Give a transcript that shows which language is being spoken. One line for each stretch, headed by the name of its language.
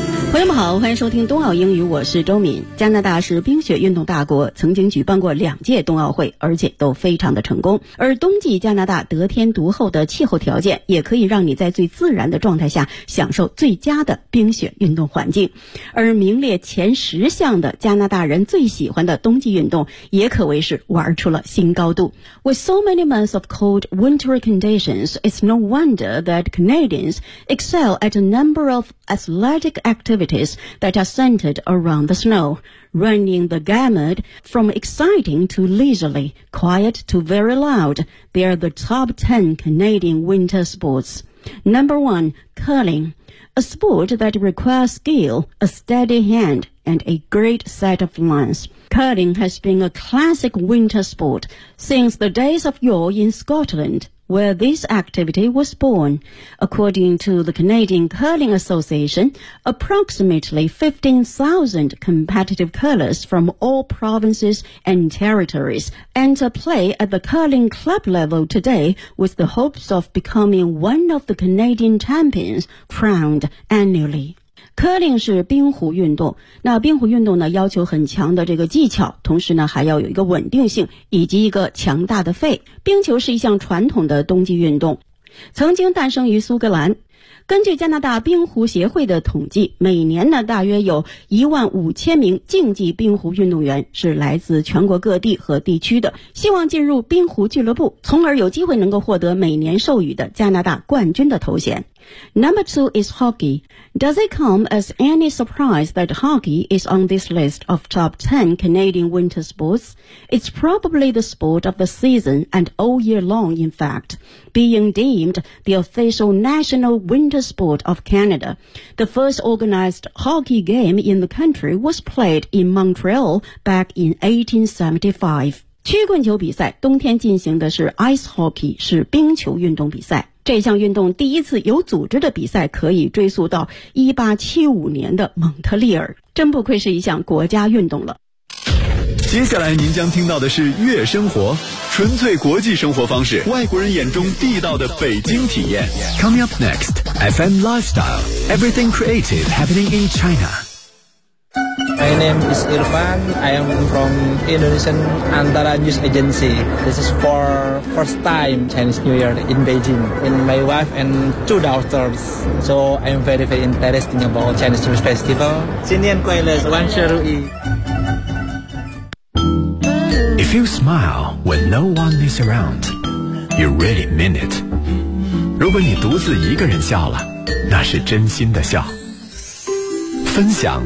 Chinese: 朋友们好，欢迎收听冬奥英语，我是周敏。加拿大是冰雪运动大国，曾经举办过两届冬奥会，而且都非常的成功。而冬季加拿大得天独厚的气候条件，也可以让你在最自然的状态下享受最佳的冰雪运动环境。而名列前十项的加拿大人最喜欢的冬季运动，也可谓是玩出了新高度。
English: With so many months of cold winter conditions, it's no wonder that Canadians excel at a number of athletic activities that are centered around the snow, running the gamut from exciting to leisurely, quiet to very loud. They are the top 10 Canadian winter sports. Number 1, curling, a sport that requires skill, a steady hand, and a great set of lungs. Curling has been a classic winter sport since the days of yore in Scotland. Where this activity was born. According to the Canadian Curling Association, approximately 15,000 competitive curlers from all provinces and territories enter play at the curling club level today with the hopes of becoming one of the Canadian champions crowned annually.
Chinese: Curling 是冰壶运动，那冰壶运动呢要求很强的这个技巧，同时呢还要有一个稳定性以及一个强大的肺。冰球是一项传统的冬季运动，曾经诞生于苏格兰。根据加拿大冰壶协会的统计，每年呢大约有15,000名竞技冰壶运动员是来自全国各地和地区的，希望进入冰壶俱乐部，从而有机会能够获得每年授予的加拿大冠军的头衔。
English: Number 2 is hockey. Does it come as any surprise that hockey is on this list of top 10 Canadian winter sports? It's probably the sport of the season and all year long, in fact, being deemed the official national winter sport of Canada. The first organized hockey game in the country was played in Montreal back in 1875.
Chinese: 曲棍球比赛冬天进行的是 ice hockey, 是冰球运动比赛。这项运动第一次有组织的比赛可以追溯到1875年的蒙特利尔，真不愧是一项国家运动了。接下来您将听到的是《悦生活》，纯粹国际生活方式，外国人眼中地道的北京体验。
English: Coming up next, FM Lifestyle, Everything Creative Happening in China. My name is Irfan. I am from Indonesian Antara News Agency. This is for first time Chinese New Year in Beijing. And my wife and two daughters. So I am very, very interested about Chinese New Year Festival.
Chinese: 新年快乐，万事如意。
English: If you smile when no one is around, you really mean it.
Chinese: 如果你独自一个人笑了，那是真心的笑。分享